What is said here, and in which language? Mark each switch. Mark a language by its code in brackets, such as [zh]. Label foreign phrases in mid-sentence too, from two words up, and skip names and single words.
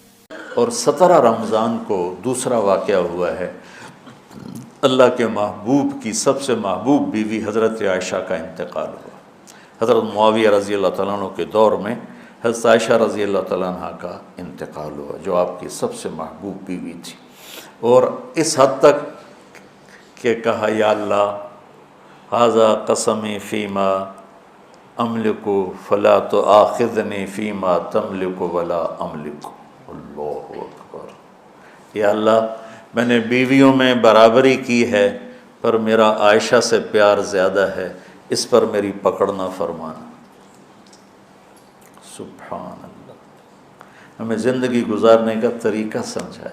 [ur] اور 17 رمضان کو دوسرا واقعہ ہوا ہے، اللہ کے محبوب کی سب سے محبوب بیوی حضرت عائشہ کا انتقال ہوا۔ حضرت معاویہ [ar] رضی اللہ تعالیٰ عنہ [ur] کے دور میں حضرت عائشہ [ar] رضی اللہ تعالیٰ عنہ [ur] کا انتقال ہوا، جو آپ کی سب سے محبوب بیوی تھی، اور اس حد تک کہ کہا [ar] یا اللہ ھذا قسمی فیما املک فلا تؤاخذنی فیما تملک ولا املک۔ اللہ اکبر، [ur] یا اللہ میں نے بیویوں میں برابری کی ہے پر میرا عائشہ سے پیار زیادہ ہے، اس پر میری پکڑ نہ فرمانا۔ [ar] سبحان اللہ، [ur] ہمیں زندگی گزارنے کا طریقہ سمجھائے۔